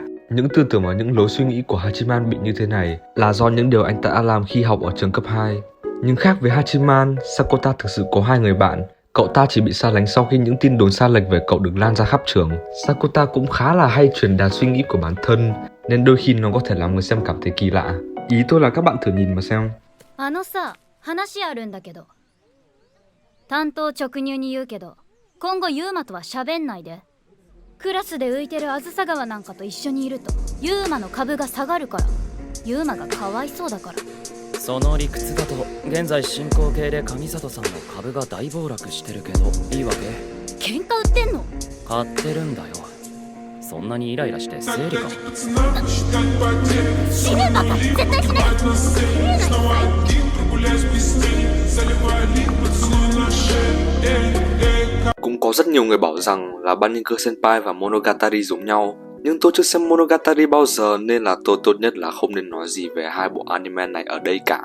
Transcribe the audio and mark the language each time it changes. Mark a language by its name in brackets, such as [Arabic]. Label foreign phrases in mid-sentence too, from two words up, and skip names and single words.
[Vietnamese] Những tư tưởng và những lối suy nghĩ của Hachiman bị như thế này là do những điều anh ta đã làm khi học ở trường cấp 2. Nhưng khác với Hachiman, Sakuta thực sự có hai người bạn. Cậu ta chỉ bị xa lánh sau khi những tin đồn sai lệch về cậu được lan ra khắp trường. Sakuta cũng khá là hay truyền đạt suy nghĩ của bản thân, nên đôi khi nó có thể làm người xem cảm thấy kỳ lạ. Ý tôi là các bạn thử nhìn mà xem. [Japanese] さ、話あるんだけど。単刀直入に言うけど、今後ユーマとは喋んないで。クラスで浮いてるあずさ川なんかと一緒にいると、ユーマの株が下がるから。ユーマがかわいそうだから。その理屈だと現在進行形で上里さんの株が大暴落してるけどいいわけ？喧嘩売ってんの？買ってるんだよ。そんなにイライラして生理か？死ぬバカ、絶対死ぬ。 [Vietnamese] Cũng có rất nhiều người bảo rằng là Bannego Senpai và Monogatari giống nhau, nhưng tôi chưa xem Monogatari bao giờ nên là tôi tốt nhất là không nên nói gì về hai bộ anime này ở đây cả.